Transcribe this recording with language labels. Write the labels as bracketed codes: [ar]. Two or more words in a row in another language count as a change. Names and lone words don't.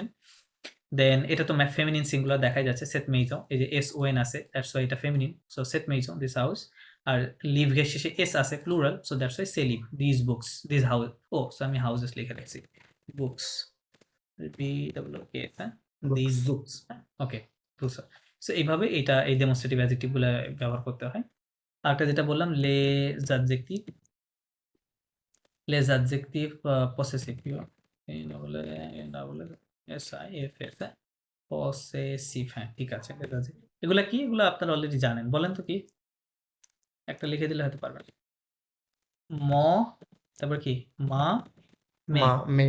[bn] দেন এটা তো [en] feminine singular [bn] দেখাই যাচ্ছে, [fr] cette maison. [bn] এই যে এস ও এন আছে, [en] that's why [bn] এটা ফেমিনিন। সো [fr] cette maison, [en] this house. [bn] আর লিভ এর শেষে এস আছে, প্লুরাল। সো [en] that's why [fr] ces livres, [en] this books, this house. [bn] ও, সো আমি হাউসেস লিখে রাখছি, বুকস, [en] B double O K, [bn] হ্যাঁ? দিস [en] Books. [bn] বুকস, ওকে, বুকস। সো এইভাবে এটা এই [en] demonstrative adjective [bn] গুলো ব্যবহার করতে হয়। আরেকটা যেটা বললাম, [fr] les adjectifs possessifs, [bn] SIFS, পসেসিভ, হ্যাঁ, ঠিক আছে। এগুলা কি? এগুলো আপনারা অলরেডি জানেন। বলেন তো কি? একটা লিখে দিলে হয়তো পারবেন। ম, তারপর কি? মা, মে, মা, মে,